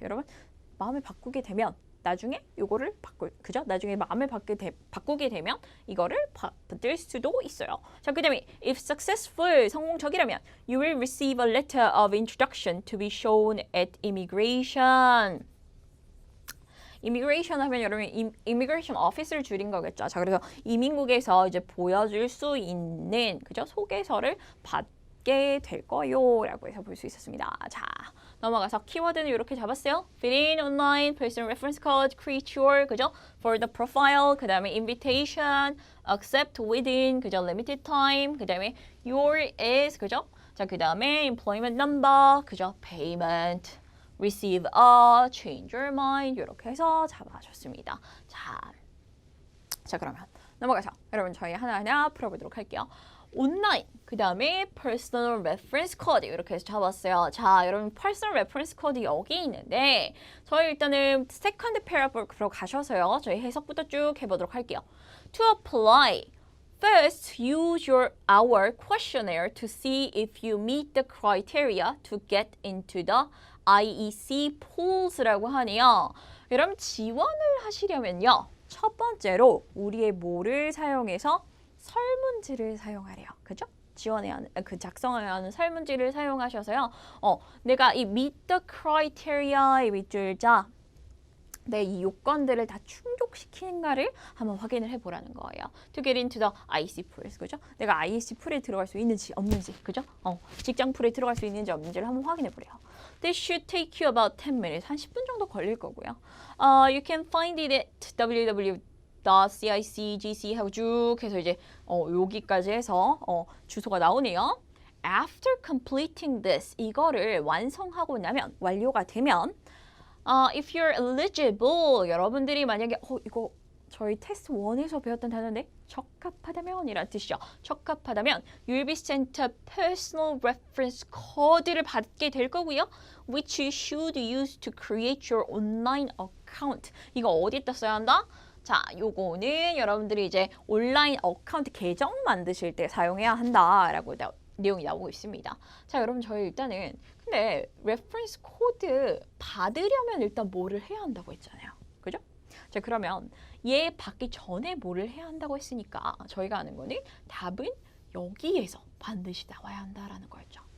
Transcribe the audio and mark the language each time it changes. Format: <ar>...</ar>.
<ko>여러분, 마음을 바꾸게 되면 나중에 이거를 그죠? 나중에 마음을 바꾸게 되면 이거를 받을 수도 있어요. 자, 그 다음에</ko> <en>if successful, 성공적이라면 you will receive a letter of introduction to be shown at immigration.</en> <ko>immigration 하면 여러분 immigration office를 줄인 거겠죠. 자, 그래서 이민국에서 이제 보여줄 수 있는 그죠? 소개서를 받게 될 거요라고 해서 볼 수 있었습니다. 자, 넘어가서 키워드는 이렇게 잡았어요.</ko> <en>fit in, online, person reference code, create your, 그죠? for the profile, 그 다음에 invitation, accept within, 그죠? limited time, 그 다음에 your is, 그죠?</en> <ko>자, 그 다음에 employment number, 그죠?</ko> <en>payment, receive a, change your mind</en> <ko>이렇게 해서 잡아줬습니다. 자 그러면 넘어가서 여러분 저희 하나하나 풀어보도록 할게요. 온라인, 그 다음에 personal reference code 이렇게 해서 잡았어요. 여러분 personal reference code 여기 있는데 저희 일단은 second paragraph로 가셔서요. 저희 해석부터 쭉 해보도록 할게요.</ko> <en>To apply, first use our questionnaire to see if you meet the criteria to get into the IEC pools</en> <ko>라고 하네요. 여러분 지원을 하시려면요. 첫 번째로 우리의 뭐를 사용해서 설문지를 사용하래요. 그죠? 지원해야 하는, 작성해야 하는 설문지를 사용하셔서요. 내가 이</ko> <en>meet the criteria</en> <ko>의 밑줄자 내 이 요건들을 다 충족시키는가를 한번 확인을 해보라는 거예요.</ko> <en>To get into the IEC pools, 그죠?</en> <ko>내가 IEC 풀에 들어갈 수 있는지 없는지, 그죠? 직장 풀에 들어갈 수 있는지 없는지를 한번 확인해보래요.</ko> <en>This should take you about 10 minutes,</en> <ko>한 10분 정도 걸릴 거고요.</ko> <en>You can find it at www</en> <ko>.cicgc 하고 쭉 해서 이제 여기까지 해서 주소가 나오네요.</ko> <en>After completing this,</en> <ko>이거를 완성하고 나면, 완료가 되면</ko> <en>if you're eligible,</en> <ko>여러분들이 만약에 이거 저희 테스트 1에서 배웠던 단어인데 적합하다면 이란 뜻이죠.</ko> <en>적합하다면 you'll be sent a personal reference code</en> <ko>를 받게 될 거고요.</ko> <en>which you should use to create your online account.</en> <ko>이거 어디다 써야 한다? 자, 요거는 여러분들이 이제 온라인 어카운트 계정 만드실 때 사용해야 한다라고 내용이 나오고 있습니다. 자, 여러분 저희 일단은 근데 레퍼런스 코드 받으려면 일단 뭐를 해야 한다고 했잖아요. 그죠? 자, 그러면 얘 받기 전에 뭐를 해야 한다고 했으니까 저희가 아는 거는 답은 여기에서 반드시 나와야 한다라는 거였죠.</ko>